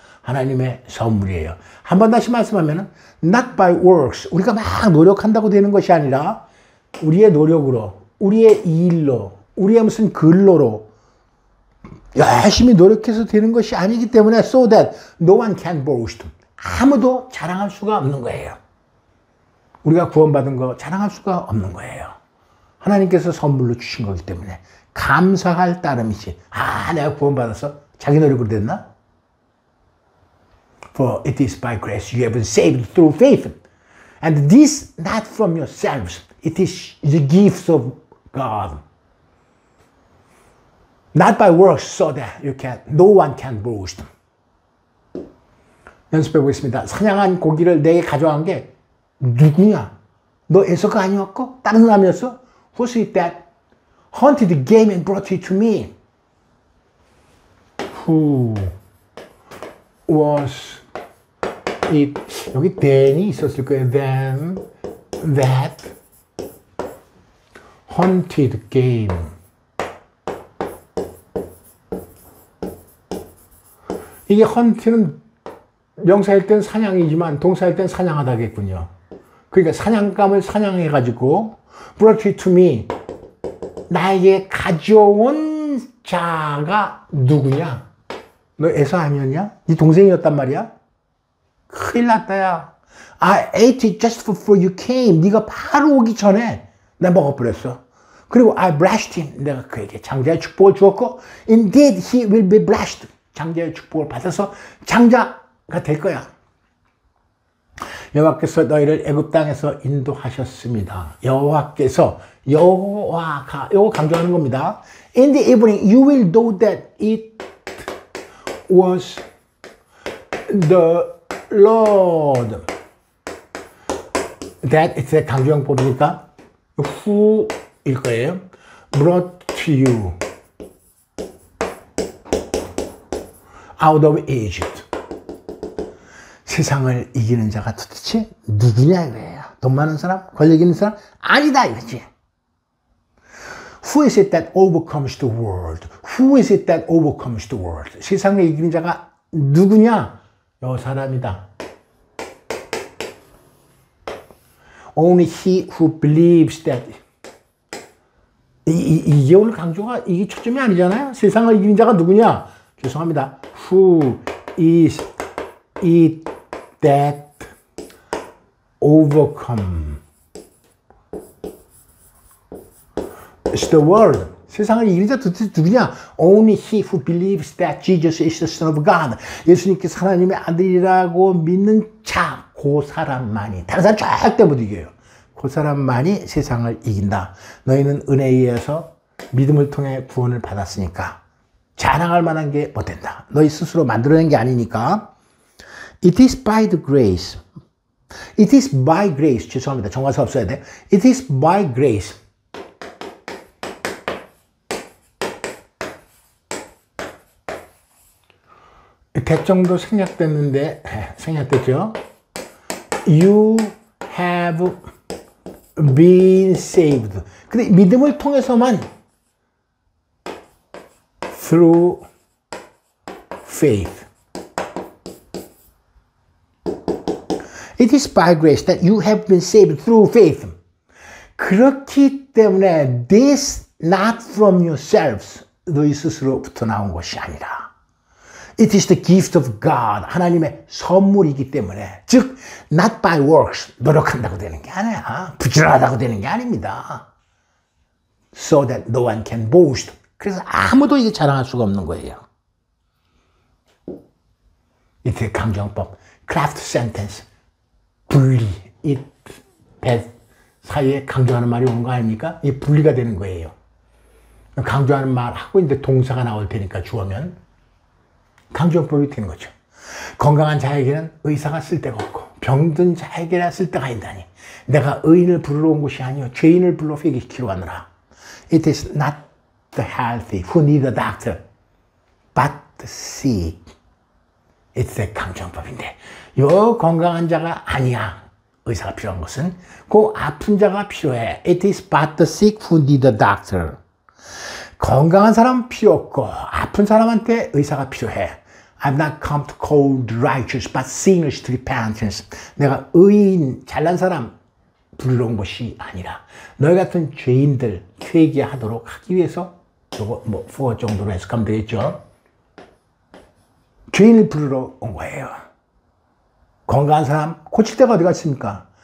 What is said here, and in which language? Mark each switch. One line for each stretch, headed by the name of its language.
Korean: 하나님의 선물이에요. 한 번 다시 말씀하면
English: not by works
Korean: 우리가 막 노력한다고 되는 것이 아니라 우리의 노력으로 우리의 일로 우리의 무슨 근로로 열심히 노력해서 되는 것이 아니기 때문에
English: so that no one can boast
Korean: 아무도 자랑할 수가 없는 거예요. 우리가 구원받은 거 자랑할 수가 없는 거예요. 하나님께서 선물로 주신 거기 때문에 감사할 따름이지. 아, 내가 구원받아서 자기 노력으로 됐나?
English: For it is by grace you have been saved through faith. And this not from yourselves. It is the gift of God. Not by works so that no one can boast.
Korean: 연습해 보겠습니다. 사냥한 고기를 내게 가져간 게 누구냐? 너 에서가 아니었고? 다른 사람이었어?
English: Who's it that hunted the game and brought it to me? Who was it?
Korean: 여기 then이 있었을 거예요.
English: Then that hunted game.
Korean: 이게 hunt는 명사일 땐 사냥이지만 동사일 땐 사냥하다겠군요. 그러니까 사냥감을 사냥해가지고
English: brought it to me
Korean: 나에게 가져온 자가 누구냐? 너 에서 아니었냐? 네 동생이었단 말이야? 큰일 났다 야.
English: I ate it just before you came.
Korean: 네가 바로 오기 전에 내가 먹어버렸어.
English: 그리고 I blessed him.
Korean: 내가 그에게 장자의 축복을 주었고
English: indeed he will be blessed.
Korean: 장자의 축복을 받아서 장자가 될 거야. 여호와께서 너희를 애굽 땅에서 인도하셨습니다. 여호와께서 여호와가 요거 강조하는 겁니다.
English: In the evening you will know that it was the Lord. That it's a 강조형법이니까 who일 거예요. Brought to you out of Egypt.
Korean: 세상을 이기는 자가 도대체 누구냐 이거예요. 돈 많은 사람? 권력 있는 사람? 아니다 이거지.
English: Who is it that overcomes the world? Who is it that overcomes the world?
Korean: 세상을 이기는 자가 누구냐? 요 사람이다.
English: Only he who believes that.
Korean: 이게 오늘 강조가 이게 초점이 아니잖아요. 세상을 이기는 자가 누구냐? 죄송합니다.
English: Who is it that overcomes the world.
Korean: 세상을 이기는 자 도대체 누구냐?
English: Only he who believes that Jesus is the Son of God.
Korean: 예수님께서 하나님의 아들이라고 믿는 자, 그 사람만이. 다른 사람 절대 못 이겨요. 그 사람만이 세상을 이긴다. 너희는 은혜에 의해서 믿음을 통해 구원을 받았으니까 자랑할 만한 게 못 된다. 너희 스스로 만들어낸 게 아니니까.
English: It is by the grace. It is by grace.
Korean: 죄송합니다. 정관사 없어야 돼.
English: It is by grace.
Korean: 대정도 생략됐는데, 생략됐죠?
English: You have been saved.
Korean: 근데 믿음을 통해서만
English: through faith. It is by grace that you have been saved through faith.
Korean: 그렇기 때문에
English: this not from yourselves.
Korean: 너희 스스로부터 나온 것이 아니라
English: It is the gift of God.
Korean: 하나님의 선물이기 때문에 즉
English: not by works.
Korean: 노력한다고 되는 게 아니야. 부지런하다고 되는 게 아닙니다.
English: So that no one can boast.
Korean: 그래서 아무도 이게 자랑할 수가 없는 거예요. 이때 강정법 craft sentence 분리 it that 사이에 강조하는 말이 오는 거 아닙니까? 이게 분리가 되는 거예요. 강조하는 말하고 이제 동사가 나올 테니까 주어면 강조용법이 되는 거죠. 건강한 자에게는 의사가 쓸데가 없고 병든 자에게나 쓸데가 있다니 내가 의인을 부르러 온 것이 아니요 죄인을 불러 회개시키러 왔노라.
English: It is not the healthy who need a doctor but the sick. It's the
Korean: 강조용법인데 요 건강한 자가 아니야. 의사가 필요한 것은 그 아픈 자가 필요해.
English: It is but the sick who need a doctor.
Korean: 건강한 사람은 필요 없고 아픈 사람한테 의사가 필요해.
English: I've not come to call the righteous but sinners to repentance.
Korean: 내가 의인, 잘난 사람 부르러 온 것이 아니라 너희 같은 죄인들 회개하도록 하기 위해서 요거 뭐 4 정도로 해석하면 되겠죠. 죄인을 부르러 온 거예요. 건강한 사람 고칠 데가 어디가 있습니까?